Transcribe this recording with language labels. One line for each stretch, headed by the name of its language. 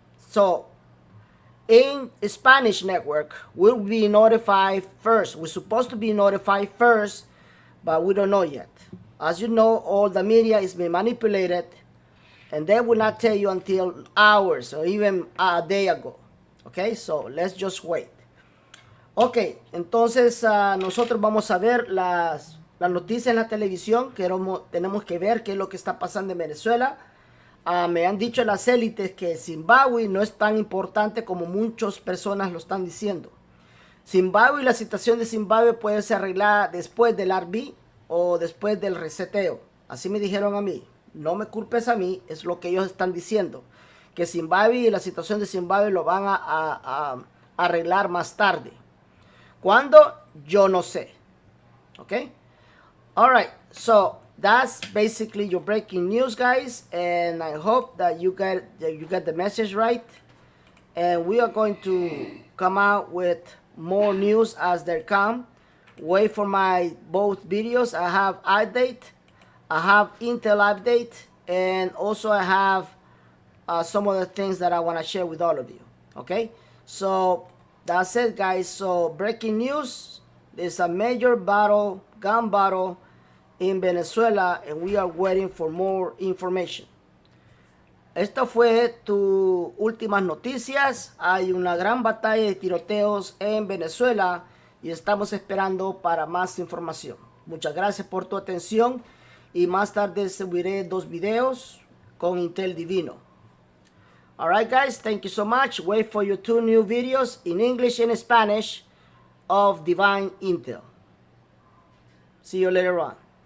English: So in Spanish network, we'll be notified first. We're supposed to be notified first, but we don't know yet. As you know, all the media is being manipulated, and they will not tell you until hours or even a day ago. Okay, so let's just wait.
Spanish: Ok, entonces nosotros vamos a ver las noticias en la televisión. Tenemos que ver qué es lo que está pasando en Venezuela. Me han dicho las élites que Zimbabue no es tan importante como muchas personas lo están diciendo. Zimbabue, la situación de Zimbabue puede ser arreglada después del RB o después del reseteo. Así me dijeron a mí. No me culpes a mí, es lo que ellos están diciendo. Que Zimbabue y la situación de Zimbabue lo van a arreglar más tarde. ¿Cuándo? Yo no sé. Okay?
English: Alright, so that's basically your breaking news, guys. And I hope that you got the message right. And we are going to come out with more news as they come. Wait for my both videos. I have update. I have Intel update. And also I have some other things that I want to share with all of you. Okay? So that's it, guys. So breaking news, there's a major gun battle in Venezuela, and we are waiting for more information.
Spanish: Esto fue tu últimas noticias. Hay una gran batalla de tiroteos en Venezuela y estamos esperando para más información. Muchas gracias por tu atención y más tarde subiré 2 videos con Intel Divino.
English: Alright, guys, thank you so much. Wait for your 2 new videos in English and Spanish of Divine Intel. See you later on.